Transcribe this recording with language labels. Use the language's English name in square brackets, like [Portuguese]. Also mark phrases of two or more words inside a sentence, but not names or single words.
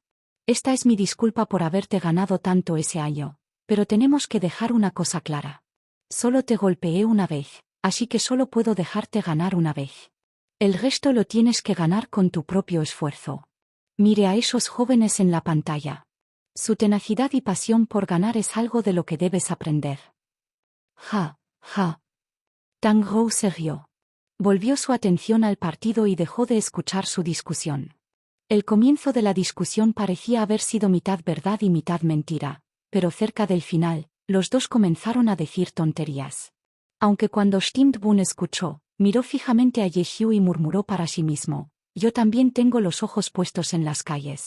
[Spanish] Esta es mi disculpa por haberte ganado tanto ese año, pero tenemos que dejar una cosa clara. Solo te golpeé una vez, así que solo puedo dejarte ganar una vez. El resto lo tienes que ganar con tu propio esfuerzo. Mire a esos jóvenes en la pantalla. Su tenacidad y pasión por ganar es algo de lo que debes aprender. Ja, ja. Tang Rou se rió. Volvió su atención al partido y dejó de escuchar su discusión. El comienzo de la discusión parecía haber sido mitad verdad y mitad mentira, pero cerca del final, los dos comenzaron a decir tonterías. Aunque cuando Stimmt-Bun escuchó, miró fijamente a Ye-Hyu y murmuró para sí mismo: yo también tengo los ojos puestos en las calles.